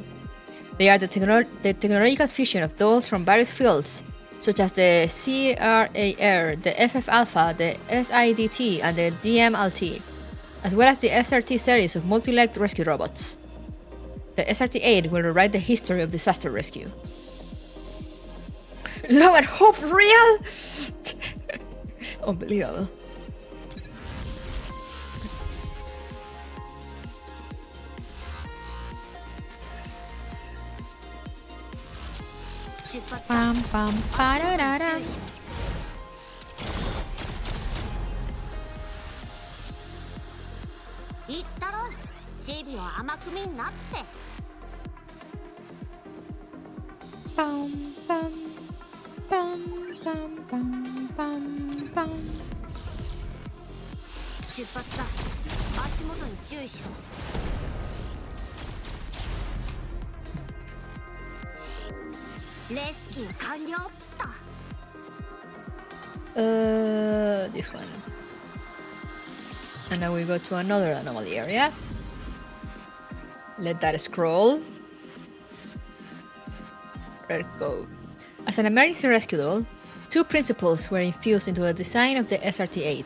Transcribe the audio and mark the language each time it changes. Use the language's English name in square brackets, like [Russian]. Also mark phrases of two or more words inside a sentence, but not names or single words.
[English] They are the technological fusion of dolls from various fields, such as the CRAR, the FF-alpha, the SIDT, and the DMLT, as well as the SRT series of multi-legged rescue robots. The SRT-8 will rewrite the history of disaster rescue. Love and hope real? Unbelievable. Pam pam pararara. Pam pam pam pam pam pam pam. [Japanese] 出発だ。足元に注意しろ。レスキュー完了っと。 [English] This one. And now we go to another anomaly area. Let that scroll. Let it go. As an emergency rescue doll, 2 principles were infused into the design of the SRT-8.